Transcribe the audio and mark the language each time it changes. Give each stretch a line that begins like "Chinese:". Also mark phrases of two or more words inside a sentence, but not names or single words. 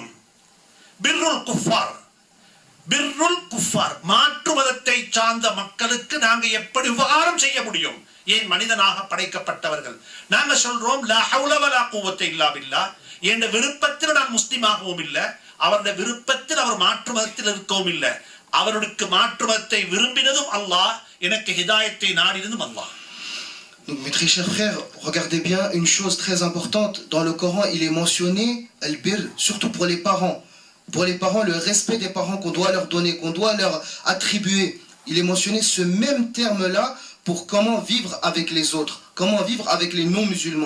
Arabic: برّ الكفار, برّ الكفار,
Tamil: மாற்று மதத்தை சார்ந்த மக்களுக்கு நாங்க எப்படி உபகாரம் செய்ய முடியும்? ஏன் மனிதனாக படைக்கப்பட்டவர்கள். நாங்க சொல்றோம்
Arabic: لا حول ولا قوة إلا بالله.
Tamil: என்ற விருப்பத்தில் நான் முஸ்லிமாகவும் இல்லை, அவருடைய விருப்பத்தில் அவர் மாற்று மதத்தில் இருக்கவும் இல்லை. அவருக்கு மாற்றுமத்தை விரும்பினதும் அல்லாஹ், எனக்கு ஹிதாயத்தை நாடினதும் அல்லாஹ்.
French: Donc mes très chers frères, regardez bien une chose très importante. Dans le Coran, il est mentionné al-bir, surtout pour les parents. Pour les parents, le respect des parents qu'on doit leur donner, qu'on doit leur attribuer. Il est mentionné ce même terme-là pour comment vivre avec les autres, comment vivre avec les non-musulmans.